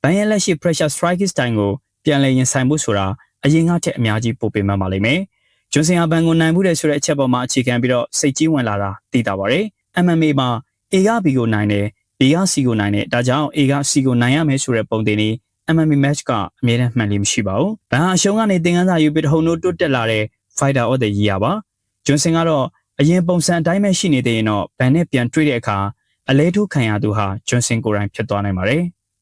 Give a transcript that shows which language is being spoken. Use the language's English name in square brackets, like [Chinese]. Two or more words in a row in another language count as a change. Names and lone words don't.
[Burmese] န်ရဲ့လက်ရှိ [English] pressure strike style [Burmese] ကိုပြန်လည်ရင်ဆိုင်မှုဆိုတာအရင်ကထက်အများကြီးပိုပေမှန်ပါလိမ့်မယ်ဂျွန်ဆန်ကဘန်ကိုနိုင်မှုတယ်ဆိုတဲ့အချက်ပေါ်မှာအခြေခံပြီးတော့စိတ်ကြီးဝင်လာတာသိတာပါတယ် MMA မှာ A က B ကိုနိုင်တယ် B က C ကိုနိုင်တယ်ဒါကြောင့် A က C ကိုနိုင်ရမယ်ဆိုတဲ့ပုံတင်นี้ [English] MMA match [Burmese] ကအမြဲတမ်းမှန်လိမ့်မရှိပါဘူးဘန်ဟာအရှုံးကနေသင်ခန်းစာယူပြီးတဟုန်တို့တိုးတက်လာတဲ့ [English] fighter of the year [Burmese] ပါဂျွန်ဆန်ကတော့အရင်ပုံစံအတိုင်းပဲရှိနေသေးရင်တော့ဘန်နဲ့ပြန်တွေ့တဲ့အခါအလဲထိုးခံရသူဟာဂျွန်ဆန်ကိုယ်တိုင်ဖြစ်သွားနိုင်ပါတယ်